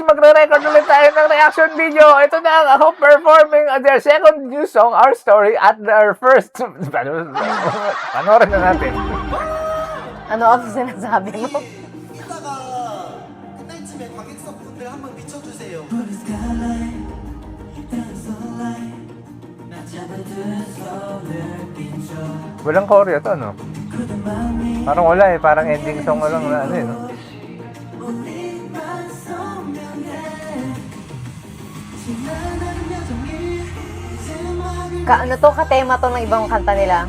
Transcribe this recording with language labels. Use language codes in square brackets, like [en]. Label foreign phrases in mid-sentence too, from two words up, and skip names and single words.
[tl] magre-record ulit tayo ng reaction video. Ito na ang ako [en] performing their second new song, Our Story, at their first... [tl] Panoorin na natin. Ano ang sinasabi mo? [ko] 이따가 끝날쯤에 관객석분들 한번 미쳐주세요. [tl] Walang choreo to, no? Parang wala eh. Parang ending song lang na ano eh, no? Ano to, katema to ng ibang kanta nila.